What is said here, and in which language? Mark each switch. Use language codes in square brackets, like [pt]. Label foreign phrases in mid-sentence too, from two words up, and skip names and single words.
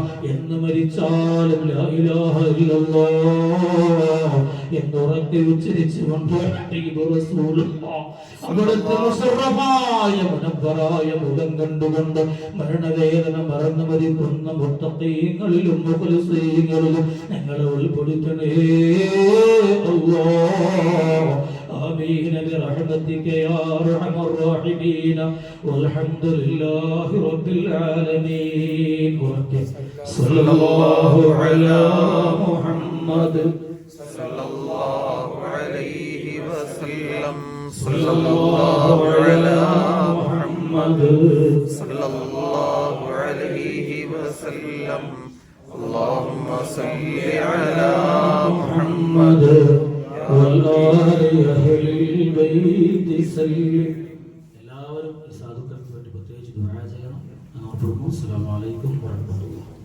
[ml] എന്ന് മരിച്ചാലും [ar] لا إله إلا الله [ml] എന്നുറക്കെ ഉച്ചരിച്ചുകൊണ്ട് അവിടുത്തെ മുസറഫായ മുനവ്വറായ മുഖം കണ്ടുകൊണ്ട് മരണവേദന മറന്നു മരിക്കുന്ന മുത്തഖീങ്ങളിലും മുഖ്ലിസീങ്ങളിലും ഞങ്ങളെ ഉൾപ്പെടുത്തണേ അല്ലാഹ്. [ar] آمين برحمتك يا أرحم الراحمين والحمد لله رب العالمين. صلى الله على محمد صلى الله عليه وسلم. صلى الله على محمد صلى الله عليه وسلم. اللهم صل على محمد والآل أهل البيت سلم. [ml] എല്ലാവരും ഈ സാധുക്കൾക്ക് വേണ്ടി പ്രത്യേകിച്ച് ദുആ ചെയ്യണം. [ar] السلام عليكم ورحمة الله.